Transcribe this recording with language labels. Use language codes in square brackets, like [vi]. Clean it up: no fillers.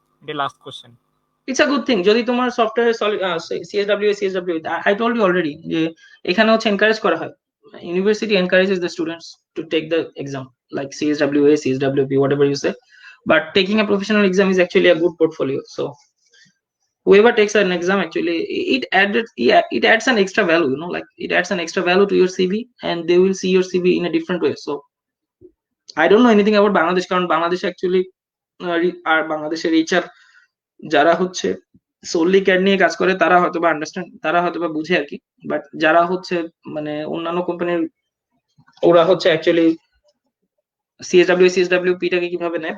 [bn] এটা last question. [en] it's a good thing যদি তোমার software CSW I told you already [bn] যে এখানে হচ্ছে এনকারেজ করা হয়, [en] University encourages the students to take the exam like CSWA, CSWP, whatever you say, but taking a professional exam is actually a good portfolio. So whoever takes an exam actually it adds an extra value, like it adds an extra value to your CV, and they will see your CV in a different way. So I don't know anything about Bangladesh, [bn] কারণ Bangladesh actually আর বাংলাদেশের HR যারা হচ্ছে solely CAD নিয়ে কাজ করে তারা হয়তো বা আন্ডারস্ট্যান্ড, তারা হয়তো বা বুঝে আর কি। বাট যারা হচ্ছে মানে অন্যান্য কোম্পানির, ওরা হচ্ছে অ্যাকচুয়ালি সিএসডব্লিউ টাকে কিভাবে নেয়।